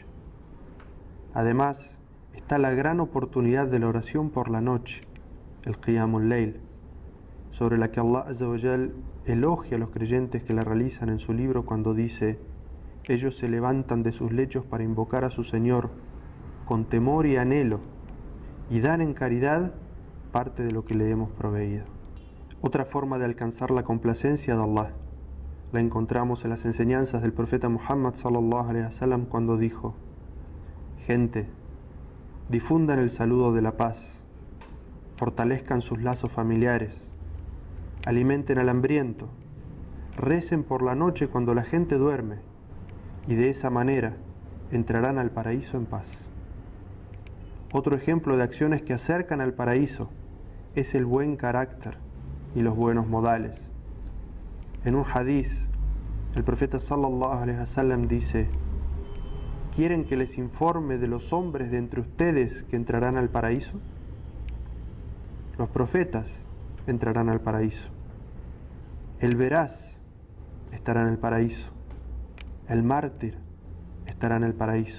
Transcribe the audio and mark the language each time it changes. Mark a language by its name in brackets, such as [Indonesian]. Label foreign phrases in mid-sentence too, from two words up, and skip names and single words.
[Spanish] Además, está la gran oportunidad de la oración por la noche, el [Arabic] قيام الليل, [Spanish] sobre la que [Arabic] الله عز وجل [Spanish] elogia a los creyentes que la realizan en su libro cuando dice: ellos se levantan de sus lechos para invocar a su Señor con temor y anhelo, y dan en caridad parte de lo que le hemos proveído. Otra forma de alcanzar la complacencia de Allah la encontramos en las enseñanzas del profeta Muhammad [Arabic] صلى الله عليه وسلم [Spanish] cuando dijo: gente, difundan el saludo de la paz, fortalezcan sus lazos familiares, alimenten al hambriento, recen por la noche cuando la gente duerme, y de esa manera entrarán al paraíso en paz. Otro ejemplo de acciones que acercan al paraíso es el buen carácter y los buenos modales. En un hadiz, el profeta [Arabic] صلى الله عليه وسلم [Spanish] dice: ¿quieren que les informe de los hombres de entre ustedes que entrarán al paraíso? Los profetas entrarán al paraíso. El veraz estará en el paraíso. El mártir estará en el paraíso.